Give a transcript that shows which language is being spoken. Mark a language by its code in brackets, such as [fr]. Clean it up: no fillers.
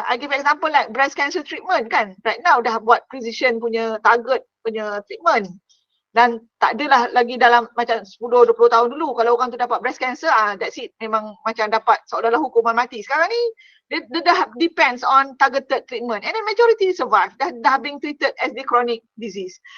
[en] I give example like breast cancer treatment kan. Right now [ms] dah buat [en] precision punya target punya treatment. [ms] Dan tak adalah lagi dalam macam 10-20 tahun dulu kalau orang tu dapat breast cancer, [en] that's it. [ms] Memang macam dapat seolah-olah hukuman mati. Sekarang ni dia dah [en] depends on targeted treatment. And then majority survive. [ms] Dah [en] being treated as the chronic disease.